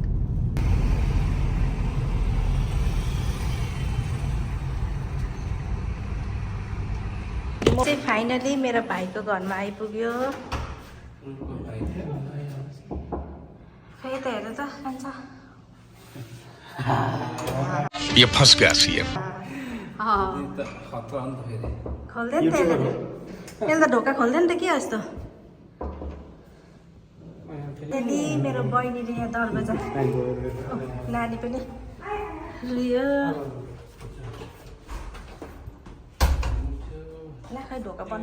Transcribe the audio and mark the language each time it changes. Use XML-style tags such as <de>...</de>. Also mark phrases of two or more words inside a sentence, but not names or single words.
<ne>चाहिँ फाइनली मेरो भाइको घरमा आइपुग्यो। फेरि त हेर त खान्छ।</ne> <hi>ये फंस गया सीएम।</hi> <ne>खोल्दैन त यसले त ढोका खोल्दैन त के यस्तो। त्यति मेरो बहिनीले यहाँ दरवाजा, नानी पनि रियो। ला खै ढोका बन्द।</ne>